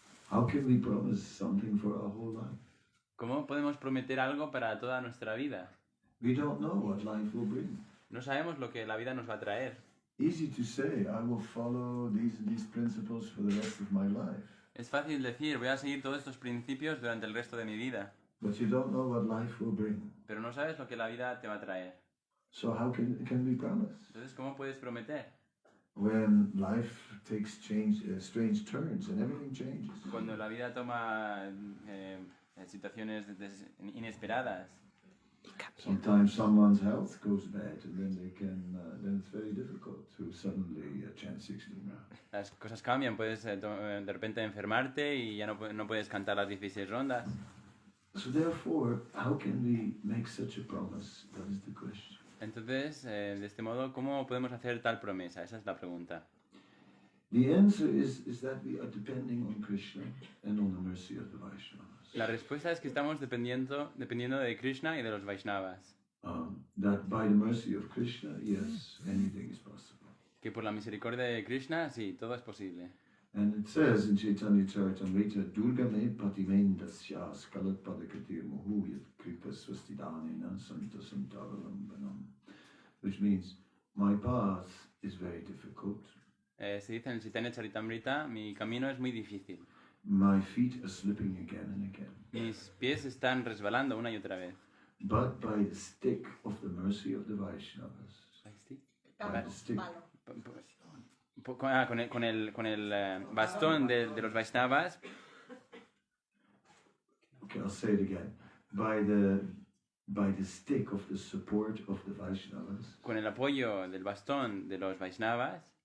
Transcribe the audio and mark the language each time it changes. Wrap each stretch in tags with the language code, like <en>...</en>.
<en>How can we promise something for our whole life?</en> <es>¿Cómo podemos prometer algo para toda nuestra vida?</es> <en>We don't know what life will bring.</en> <es>No sabemos lo que la vida nos va a traer.</es> <en>Easy to say, I will follow these principles for the rest of my life.</en> <es>Es fácil decir, voy a seguir todos estos principios durante el resto de mi vida.</es> <en>But you don't know what life will bring.</en> <es>Pero no sabes lo que la vida te va a traer.</es> <en>So how can we promise?</en> <es>Entonces, ¿cómo puedes prometer?</es> <en>When life takes strange turns and everything changes.</en> <es>Cuando la vida toma situaciones inesperadas.</es> <en>Sometimes someone's health goes bad, and then it's very difficult to suddenly chant 16 rounds.</en> <es>Las cosas cambian, puedes de repente enfermarte y ya no puedes cantar las 16 rondas.</es> <en>So therefore, how can we make such a promise? That is the question.</en> <es>Entonces, de este modo, ¿cómo podemos hacer tal promesa? Esa es la pregunta.</es> <en>The answer is that we are depending on Krishna and on the mercy of the Vaishnavas.</en> <es>La respuesta es que estamos dependiendo de Krishna y de los Vaishnavas.</es> <en>That by the mercy of Krishna, yes, anything is possible.</en> <es>Que por la misericordia de Krishna, sí, todo es posible.</es> <en>And it says in Chaitanya Charitamrita,</en> <sa>Durga me patimendasya skalat padakatir muhu yat kripa swastidanena santa santavalambanam.</sa> <en>Which means, my path is very difficult.</en> <es>Se dice en el Chaitanya Charitamrita, mi camino es muy difícil.</es> <en>My feet are slipping again and again.</en> <es>Mis pies están resbalando una y otra vez.</es> <en>But by the stick of the mercy of the Vaishnavas, by the stick,</en> <es>Con el bastón de los Vaishnavas,</es> <en>okay, I'll say it again. By the stick of the support of the Vaishnavas,</en> <es>con el apoyo del bastón de los Vaishnavas,</es>